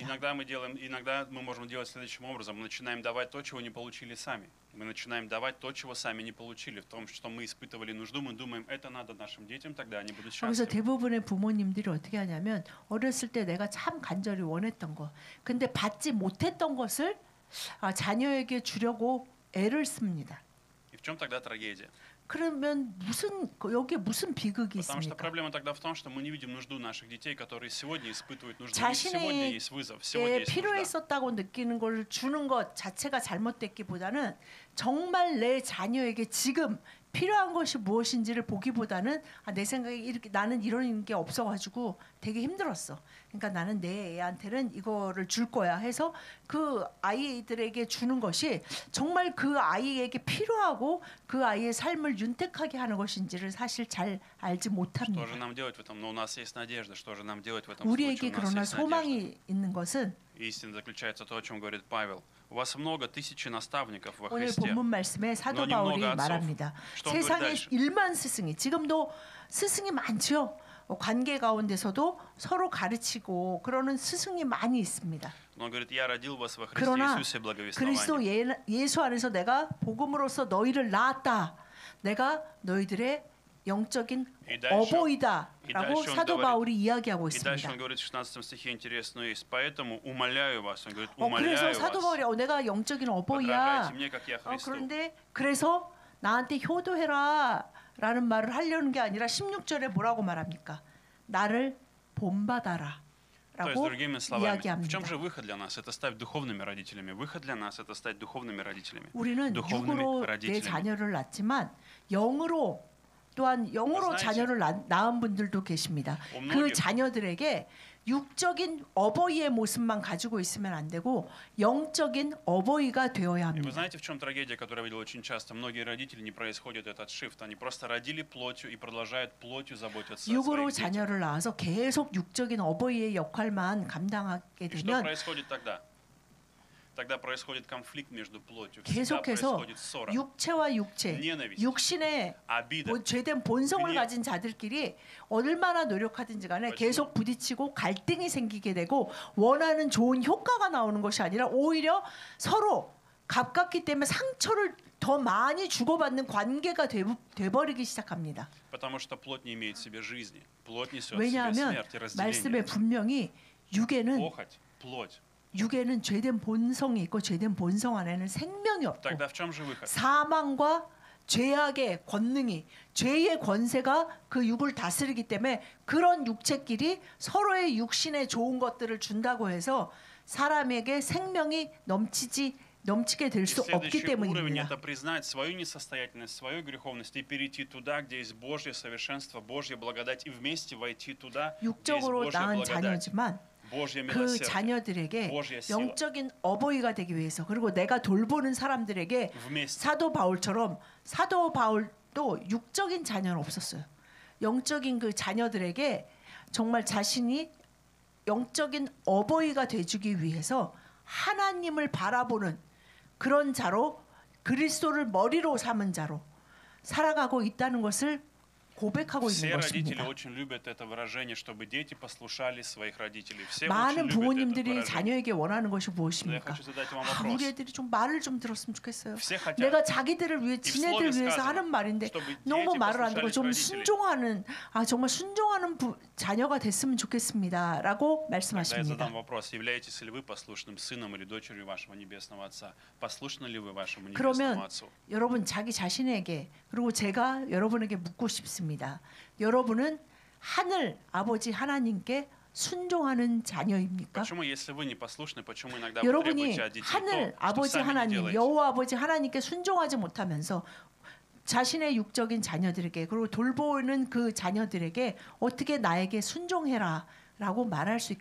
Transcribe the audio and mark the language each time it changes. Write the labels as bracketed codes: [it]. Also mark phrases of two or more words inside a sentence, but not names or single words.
[ru] Иногда мы можем делать следующим образом: мы начинаем давать то, чего не получили сами. Мы начинаем давать то, чего сами не получили. В том, что мы испытывали нужду, мы думаем, это надо нашим детям, тогда они будут [ko] 그래서 [ru] счастливы. [ko] 대부분의 부모님들이 어떻게 하냐면 어렸을 때 내가 참 간절히 원했던 거, 근데 받지 못했던 것을 자녀에게 주려고 애를 씁니다. [ru] И в чем тогда трагедия? [ko] 그러면 여기에 무슨 비극이 [ru] Потому что [ko] 있습니까? [ru] проблема тогда в том, что мы не видим нужду наших детей, которые сегодня испытывают нужду. Сегодня есть вызов, сегодня [ko] 자신에게 [ru] есть нужда. [ko] 필요했었다고 느끼는 걸 주는 것 자체가 잘못됐기보다는 정말 내 자녀에게 지금 필요한 것이 무엇인지를 보기보다는 내 생각에 이렇게 나는 이런 게 없어가지고 되게 힘들었어. 그러니까 나는 내 애한테는 이거를 줄 거야 해서 그 아이들에게 주는 것이 정말 그 아이에게 필요하고 그 아이의 삶을 윤택하게 하는 것인지를 사실 잘 알지 못합니다. [ru] Что же нам делать в этом? Но у нас есть надежда. Что же нам делать в этом [ko] 우리에게 [ru] случае? У нас [ko] 그러나 [ru] есть надежда. [ko] 소망이 있는 것은 [ru] Истина заключается в том, о чем говорит Павел. У вас много тысячи наставников во [ko] 오늘 [ru] Христе. [ko] 본문 말씀에 사도 바울이 말합니다. 세상에 1만 스승이 지금도 스승이 많죠. 관계 가운데서도 서로 가르치고 그러는 스승이 많이 있습니다. [ru] Он говорит: я родил вас во Христе [ko] 그러나 [ru] Иисусе [ko] 그리스도 [ru] благовествования. [ko] 예수 안에서 내가 복음으로써 너희를 낳았다. 내가 너희들의 영적인 어버이다라고 사도 바울이 이야기하고 [ru] И дальше [ko] 있습니다. [ru] он говорит в 16 стихе интересную вещь. Поэтому умоляю вас. Он говорит: [ko] 그래서 [ru] умоляю [ko] 사도 바울이 [ru] вас. [ko] 내가 영적인 [ru] Подражайте [ko] 어버이야. [ru] мне, как я Христу. [ko] 그런데 그래서 나한테 효도해라라는 말을 하려는 게 아니라 16절에 뭐라고 말합니까? 나를 본받아라. [ru] То есть, другими словами, в чем [ko] 이야기합니다. [ru] же выход для нас? Это стать духовными родителями. Выход для нас — это стать духовными родителями. [ko] 우리는 육으로 내 자녀를 낳지만 영으로 또한 영으로 [ru] знаете, [ko] 자녀를 낳은 분들도 계십니다. [ru] у [ko] 그 [ru] многих [ko] 자녀들에게 육적인 어버이의 모습만 가지고 있으면 안 되고 영적인 어버이가 되어야 [ru] И вы [ko] 합니다. [ru] знаете, в чем трагедия, которую я видел очень часто? Многие родители не происходит этот шифт. Они просто родили плотью и продолжают плотью заботиться о [ko] 육으로 [ru] своих детях. [ko] 자녀를 낳아서 계속 육적인 어버이의 역할만 감당하게 [ru] И что [ko] 되면 [ru] происходит тогда? Тогда происходит конфликт между плотью. Всегда [ko] 계속해서 [ru] происходит ссора, [ko] 육체와 육체, [ru] ненависть, [ko] 육신의 [ru] обида. [ko] 죄된 본성을 그냥- 가진 자들끼리 얼마나 노력하든지 간에 그렇죠. 계속 부딪히고 갈등이 생기게 되고 원하는 좋은 효과가 나오는 것이 아니라 오히려 서로 가깝기 때문에 상처를 더 많이 주고받는 관계가 돼버리기 시작합니다. [ru] Потому что плоть не имеет в себе жизни. Плоть несет в себе [ko] 왜냐하면 [ru] смерть и [ko] 말씀에 [ru] разделение. [ko] 분명히 육에는 [ru] Похоть, плоть. [ko] 죄된 본성이 있고 죄된 본성 안에는 생명이 없고 [ru] Тогда в чем же выход? [ko] 사망과 죄악의 권능이 죄의 권세가 그 육을 다스리기 때문에 그런 육체끼리 서로의 육신에 좋은 것들을 준다고 해서 사람에게 생명이 넘치게 될 [ru] И [ko] 수 없기 [ru] следующий уровень [ko] 때문입니다. [ru] это признать свою несостоятельность, свою греховность и перейти туда, где есть Божье совершенство, Божья благодать, и вместе войти туда, где есть [ko] 육적으로 [ru] Божья [ko] 낳은 [ru] благодать, [ko] 자녀지만 [ru] Божье [ko] 그 [ru] милосердие. [ko] 자녀들에게 [ru] Божья сила. [ko] 영적인 어버이가 되기 위해서 그리고 내가 돌보는 사람들에게 [ru] Вместе. [ko] 사도 바울처럼 사도 바울도 육적인 자녀는 없었어요. 영적인 그 자녀들에게 정말 자신이 영적인 어버이가 돼주기 위해서 하나님을 바라보는 그런 자로 그리스도를 머리로 삼은 자로 살아가고 있다는 것을 고백하고 [ru] Все [ko] 있는 [ru] родители [ko] 것입니다. [ru] очень любят это выражение, чтобы дети послушали своих родителей. Все очень [ko] 많은 [ru] любят это [ko] 부모님들이 [ru] выражение. [ko] 자녀에게 원하는 것이 [ru] Но я [ko] 무엇입니까? [ru] хочу задать вам [ko] 아, 우리 [ru] вопрос. [ko] 애들이 좀 말을 좀 들었으면 좋겠어요. [ru] Все хотят, [ko] 내가 자기들을 위해 이 지네들 [ru] слове [ko] 위해서 [ru] сказано, [ko] 하는 말인데 [ru] чтобы [ko] 너무 [ru] дети [ko] 말을 안 듣고 [ru] послушались [ko] 좀 [ru] родителей. [ko] 순종하는 정말 순종하는 자녀가 됐으면 좋겠습니다라고 [ru] Тогда я [ko] 말씀하십니다. [ru] задам вопрос, являетесь ли вы послушным сыном или дочерью вашего Небесного Отца? Послушны ли вы вашему [ko] 그러면 [ru] Небесному Отцу? [ko] 여러분 자기 자신에게 그리고 제가 여러분에게 묻고 싶습니다. 여러분은 하늘 아버지 하나님께 순종하는 자녀입니까? [ru] Почему, если вы непослушны, почему иногда вы [ko] 여러분이 [ru] требуете от детей [ko] 하늘 [ru] то, что [ko] 아버지 [ru] сами не [ko] 하나님 [ru] делаете? [ko] 여호와 아버지 하나님께 순종하지 못하면서 자신의 육적인 자녀들에게 그리고 돌보는 그 자녀들에게 어떻게 나에게 순종해라라고 말할 수